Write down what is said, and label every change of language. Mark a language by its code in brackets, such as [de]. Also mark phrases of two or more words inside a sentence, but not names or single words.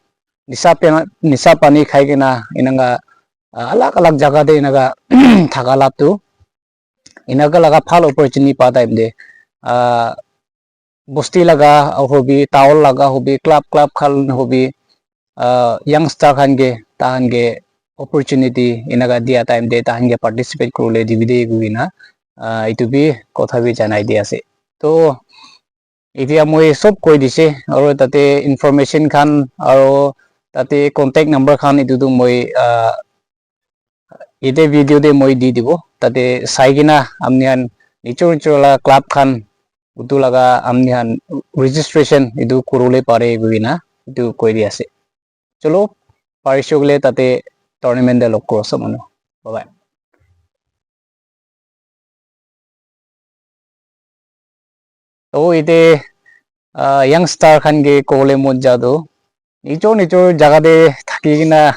[nag] nisa pani khai kena inanga alag jaga de inaga thakala tu inaga laga phal opportunity pa time de bosti laga hobi taul laga hobi club khan hobi youngster khan ge tahan ge opportunity inaga dia time de tahan ge participate korule divide guina itu bi kotha bi janai di ase. To itia moi sob koi dise aro tate information khan aro tate contact number khan itu tu moi ite video de moi di dibo tate sai kina amnian nichor la club khan utu laga amnian registration itu kurule pare guina itu koi di ase. Cholo parishogle tate tournament de lok koro samano. Bye bye. To ite youngster khan ge kole mon jado nichor jaga de thaki kina